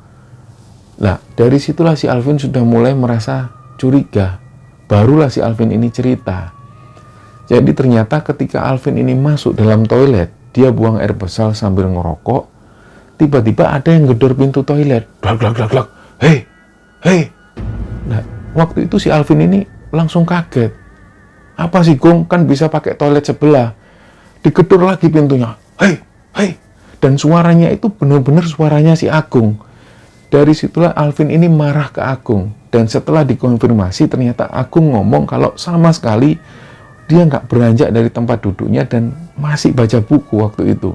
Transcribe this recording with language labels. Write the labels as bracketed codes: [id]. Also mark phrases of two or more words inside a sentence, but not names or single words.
[id] Nah, dari situlah si Alvin sudah mulai merasa curiga. Barulah si Alvin ini cerita. Jadi ternyata ketika Alvin ini masuk dalam toilet, dia buang air besar sambil ngerokok. Tiba-tiba ada yang gedor pintu toilet. Glak, glak, glak, glak. "Hei, hei." Nah, waktu itu si Alvin ini langsung kaget. "Apa sih, Gung? Kan bisa pakai toilet sebelah." Digedor lagi pintunya. "Hei, hei." Dan suaranya itu benar-benar suaranya si Agung. Dari situlah Alvin ini marah ke Agung. Dan setelah dikonfirmasi, ternyata Agung ngomong kalau sama sekali dia nggak beranjak dari tempat duduknya dan masih baca buku waktu itu.